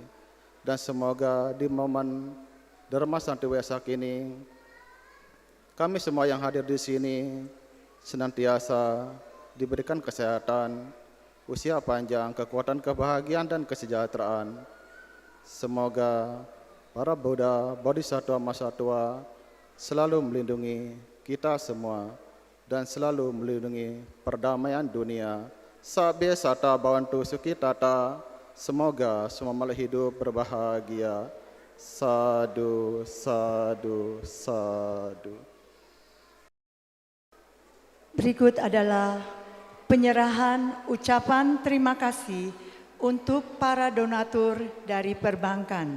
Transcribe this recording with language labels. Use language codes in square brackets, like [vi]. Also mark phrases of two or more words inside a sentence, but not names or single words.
[id] Dan semoga di momen Dharma Santi Wesak ini, kami semua yang hadir di sini senantiasa diberikan kesehatan, usia panjang, kekuatan, kebahagiaan, dan kesejahteraan. Semoga para Buddha, Bodhisattva, Mahasatwa selalu melindungi kita semua dan selalu melindungi perdamaian dunia. [pi] Sabbe sata bhavantu sukhitata. [id] Semoga semua makhluk hidup berbahagia. [pi] Sadu, sadu, sadu. [id] Berikut adalah penyerahan ucapan terima kasih untuk para donatur dari perbankan.